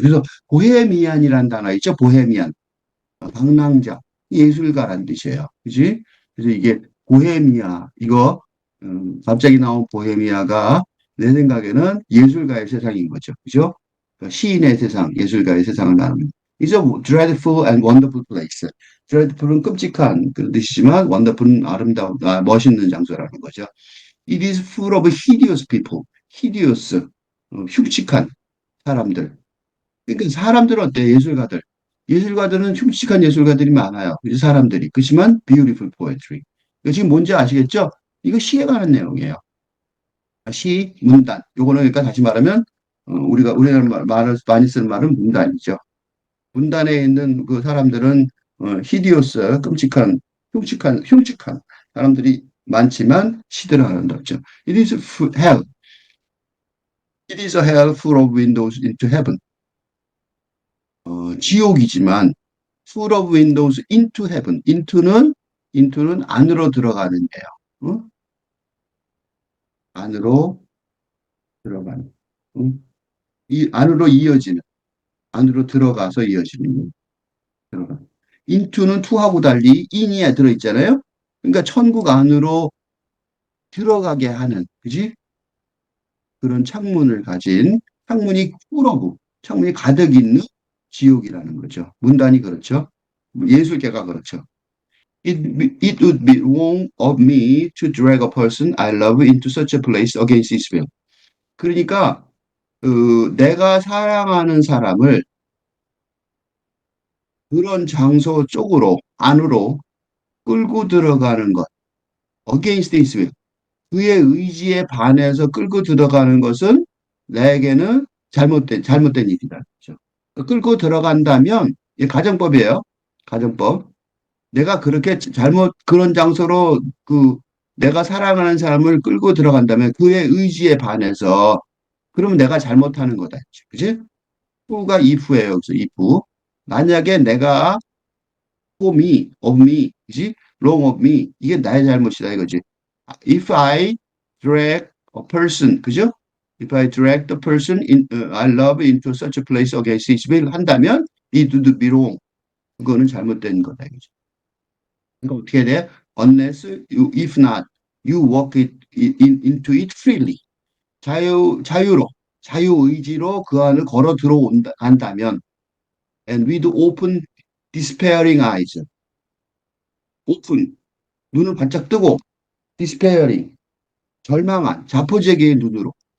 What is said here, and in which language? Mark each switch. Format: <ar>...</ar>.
<ko>그래서 보헤미안이라는 단어 있죠. 보헤미안. 방랑자, 예술가란 뜻이에요. 그지? 그래서 이게 보헤미아, 이거, 갑자기 나온 보헤미아가 내 생각에는 예술가의 세상인 거죠. 그죠? 그러니까 시인의 세상, 예술가의 세상을 말하는.</ko> <en>It's a dreadful and wonderful place.</en> <ko>dreadful은 끔찍한 그런 뜻이지만 wonderful은 아름다운, 멋있는 장소라는 거죠.</ko> <en>It is full of hideous people.</en> <ko>hideous, 흉측한 사람들. 그러니까 사람들은 어때? 예술가들. 예술가들은 흉측한 예술가들이 많아요. 그래서 사람들이.</ko> <en>그렇지만 beautiful poetry.</en> <ko>이거 지금 뭔지 아시겠죠? 이거 시에 관한 내용이에요. 시, 문단. 요거는 그러니까 다시 말하면 우리가 말을 많이 쓰는 말은 문단이죠. 문단에 있는 그 사람들은 히디오스, 흉측한 사람들이 많지만 시들을 아름답죠.</ko> <en>hell. It is a hell full of windows into heaven.</en> <ko>지옥이지만</ko> <en>full of windows into heaven.</en> <ko>into는 안으로 들어가는 데요. 안으로 들어가는. 이 안으로 이어지는. 안으로 들어가서 이어지는. 들어가. into는 to하고 달리 in이에 들어 있잖아요. 그러니까 천국 안으로 들어가게 하는, 그지? 그런 창문을 가진 창문이 가득 있는 지옥이라는 거죠. 문단이 그렇죠. 예술계가 그렇죠.</ko> <en>It would be wrong of me to drag a person I love into such a place against his will.</en> <ko>그러니까 내가 사랑하는 사람을 그런 장소 쪽으로 안으로 끌고 들어가는 것,</ko> <en>against his will.</en> <ko>그의 의지에 반해서 끌고 들어가는 것은 나에게는 잘못된 일이다. 그렇죠? 끌고 들어간다면 이 가정법이에요. 가정법. 내가 그렇게 그런 장소로 내가 사랑하는 사람을 끌고 들어간다면 그의 의지에 반해서 그러면 내가 잘못하는 거다. 그지? who가 if예요. 여기서 if. 만약에 내가 for me, of me, 그지?</ko> <en>wrong of me.</en> <ko>이게 나의 잘못이다 이거지.</ko> <en>If I drag a person,</en> <ko>그죠?</ko> <en>If I drag the person I love into such a place against his will</en> <ko>한다면</ko> <en>it would be wrong.</en> <ko>그거는 잘못된 거다 이거지. 그러니까 어떻게 돼?</ko> <en>Unless you, if not, you walk into it freely.</en> <ko>자유로, 자유의지로 그 안을 걸어 들어온다, 간다면,</ko> <en>and with open, despairing eyes.</en> <ko>open, 눈을 바짝 뜨고, despairing, 절망한, 자포자기의 눈으로.</ko>